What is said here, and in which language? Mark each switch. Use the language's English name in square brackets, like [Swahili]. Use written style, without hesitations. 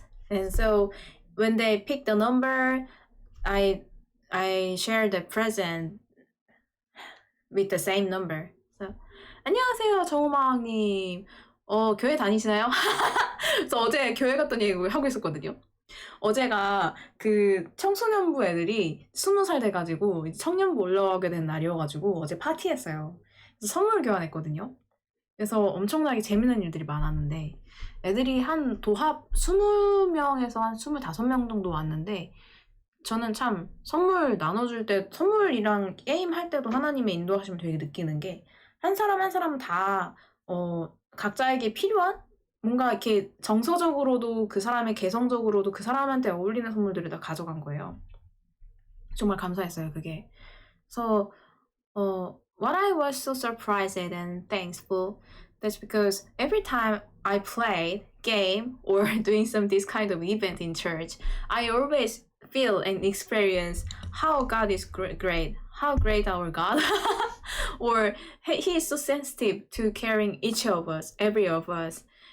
[English] And so when they picked the number, I shared the present with the same number. [Korean] So 안녕하세요, 정우마왕님. 교회 다니시나요? 그래서 어제 교회 갔던 얘기 하고 있었거든요. 어제가 그 청소년부 애들이 20살 돼가지고 청년부 올라가게 된 날이어가지고 어제 파티했어요. 그래서 선물 교환했거든요. 그래서 엄청나게 재밌는 일들이 많았는데 애들이 한 도합 20명에서 한 25명 정도 왔는데 저는 참 선물 나눠줄 때 선물이랑 게임 할 때도 하나님의 인도하시면 되게 느끼는 게 한 사람 한 사람 다 각자에게 필요한 뭔가 이렇게 정서적으로도 그 사람의 개성적으로도 그 사람한테 어울리는 선물들을 다 가져간 거예요. 정말 감사했어요, 그게. [English] So, what I was so surprised and thankful, that's because every time I played game or doing this kind of event in church, I always feel and experience how God is great, how great our God, or He is so sensitive to caring each of us, every of us.